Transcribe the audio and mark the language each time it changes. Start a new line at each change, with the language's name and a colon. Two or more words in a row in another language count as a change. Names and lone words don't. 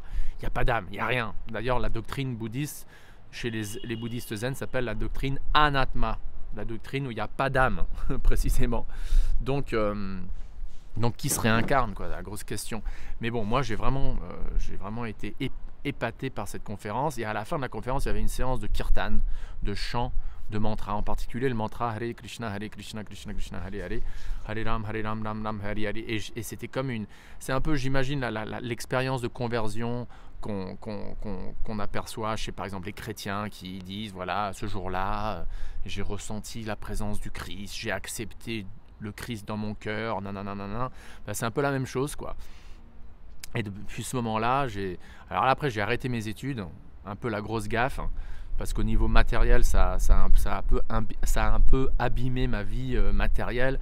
French: Il n'y a pas d'âme, il n'y a rien. D'ailleurs, la doctrine bouddhiste chez les bouddhistes zen s'appelle la doctrine anatma, la doctrine où il n'y a pas d'âme, précisément. Donc qui se réincarne, quoi, la grosse question. Mais bon, moi j'ai vraiment été épaté par cette conférence. Et à la fin de la conférence, il y avait une séance de kirtan, de chant, de mantra, en particulier le mantra
Sanskrit: हरे कृष्ण, कृष्ण कृष्ण, हरे राम, राम राम, हरे हरे.
French: Et c'était c'est un peu, j'imagine, l'expérience de conversion qu'on aperçoit chez, par exemple, les chrétiens qui disent, voilà, ce jour-là, j'ai ressenti la présence du Christ, j'ai accepté le Christ dans mon cœur, nanana. C'est un peu la même chose, quoi. Et depuis ce moment-là, alors là, après j'ai arrêté mes études, un peu la grosse gaffe, parce qu'au niveau matériel, ça a un peu abîmé ma vie matérielle.